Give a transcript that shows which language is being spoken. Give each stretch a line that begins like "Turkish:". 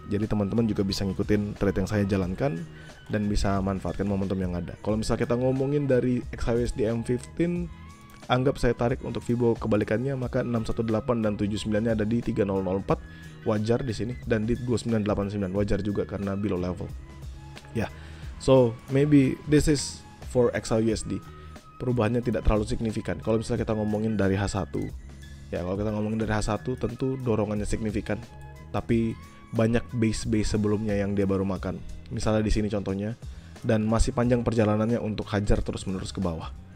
Indonesian: Jadi teman-teman juga bisa ngikutin trade yang saya jalankan dan bisa manfaatkan momentum yang ada. Kalau misalnya kita ngomongin dari XHUSD M15, anggap saya tarik untuk Fibo kebalikannya, maka 618 dan 79-nya ada di 3004, wajar di sini, dan di 2989 wajar juga karena below level. Ya.
English: So, maybe this is for XHUSD.
Indonesian: Perubahannya tidak terlalu signifikan. Kalau misalnya kita ngomongin dari H1, ya kalau kita ngomongin dari H1 tentu dorongannya signifikan. Tapi banyak base sebelumnya yang dia baru makan. Misalnya di sini contohnya, dan masih panjang perjalanannya untuk hajar terus-menerus ke bawah.